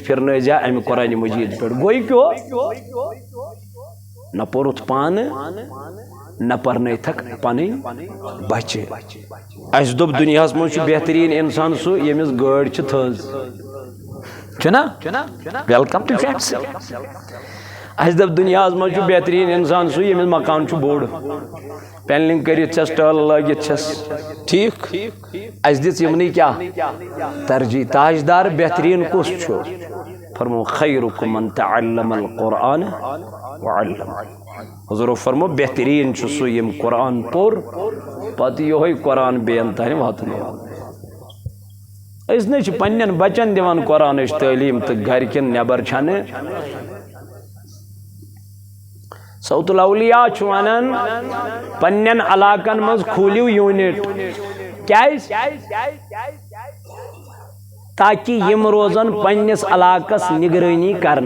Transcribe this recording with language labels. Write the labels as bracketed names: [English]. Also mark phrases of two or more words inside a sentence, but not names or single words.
[Kashmiri] پھِرنٲیزِہا امہِ قرآن مجیٖد پٮ۪ٹھ گوٚو کیٛاہ نہ پوٚرُتھ پانہٕ نہ پرنٲیتھکھ پنٕنۍ بچہِ اَسہِ دوٚپ دُنیاہس منٛز چھُ بہتریٖن اِنسان سُہ ییٚمِس گٲڑۍ چھِ تھٔز چھُنا [English] welcome to friends [Kashmiri] اَسہِ دوٚپ دُنیاہس منٛز چھُ بہتریٖن اِنسان سُہ ییٚمِس مکان چھُ بوٚڑ پینلنگ کٔرِتھ چھس ٹٲلہٕ لٲگِتھ چھس ٹھیٖک اَسہِ دِژ یِمنٕے کیٛاہ ترجیح تاجدار بہتریٖن کُس چھُ فرمو [Arabic] خیرکم من تعلم القرآن وعلمہ [Kashmiri] حضورو فرمو بہتریٖن چھُ سُہ ییٚمۍ قرآن پوٚر پتہٕ یِہوے قرآن بیٚیَن تانۍ واتنوو أسۍ نَے چھِ پننٮ۪ن بچن دِوان قرآنٕچ تعلیٖم تہٕ گرِکٮ۪ن نٮ۪بر چھنہٕ صوت الاولیاء چھُ ونان پننٮ۪ن علاقن منٛز کھوٗلِو یوٗنٹ کیٛازِ تاکہِ یِم روزن پننِس علاقس نگرٲنی کرن